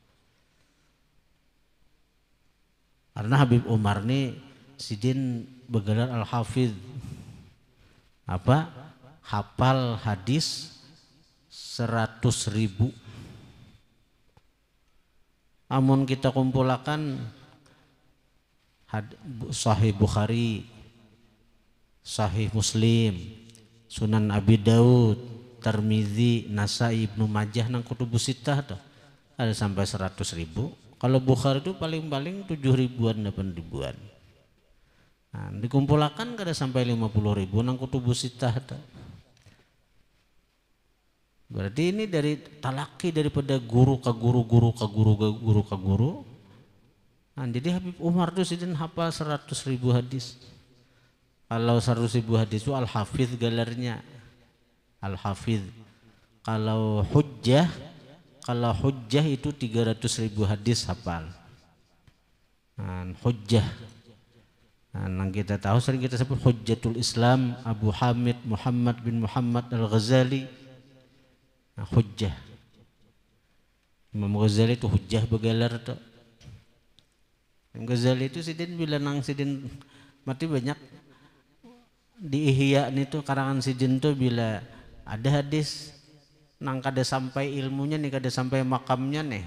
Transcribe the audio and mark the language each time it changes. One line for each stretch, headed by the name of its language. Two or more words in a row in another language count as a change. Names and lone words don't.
Banjar: Karena Habib Umar nih sidin bergelar Al-Hafidh, apa? Hafal hadis 100.000. Amun kita kumpulakan Sahih Bukhari, Sahih Muslim, Sunan Abi Daud, Tirmidzi, Nasai, Ibnu Majah nang
Arabic: kutubus sittah
Banjar: tuh ada sampai 100.000. Kalau Bukhari itu paling-paling 7.000-an 8.000-an. Nah, dikumpulkan kada sampai 50.000 nang
Arabic: kutubus sittah
Banjar: tuh. Berarti ini dari talaki daripada guru ke guru, guru ke guru, guru ke guru. Nah, jadi Habib Umar tuh sidin hafal 100.000 hadis. Kalau 100.000 hadis itu Al-Hafidh gelarnya. Al-Hafidh. Kalau hujjah itu 300.000 hadis hafal. Nah, hujjah. Nah, kita tahu sering kita sebut Hujjatul Islam Abu Hamid Muhammad bin Muhammad Al-Ghazali. Nah, hujjah. Imam Ghazali itu hujjah begelar tuh. Imam Ghazali itu sidin bila nang sidin mati banyak di Ihya itu karangan sidin tuh bila ada hadis nang kada sampai ilmunya nih, kada sampai makamnya nih.